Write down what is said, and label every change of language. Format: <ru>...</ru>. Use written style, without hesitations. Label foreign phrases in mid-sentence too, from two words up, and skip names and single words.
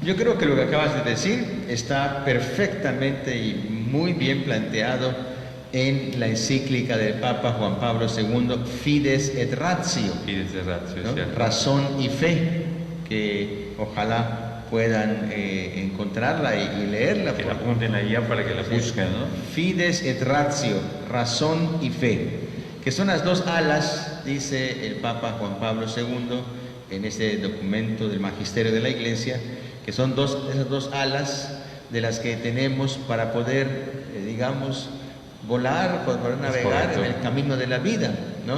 <es>Yo creo que lo que acabas de decir está perfectamente y muy bien planteado en la encíclica del Papa Juan Pablo II, Fides et Ratio, Fides et Ratio, ¿no? ¿cierto? Razón y fe, que ojalá puedan encontrarla y leerla. Que la apunten ahí para que la busquen, ¿no? Fides et Ratio, razón y fe, que son las dos alas, dice el Papa Juan Pablo II en este documento del Magisterio de la Iglesia, que son esas dos alas de las que tenemos para poder, digamos, volar, para poder navegar en el camino de la vida, ¿no?</es>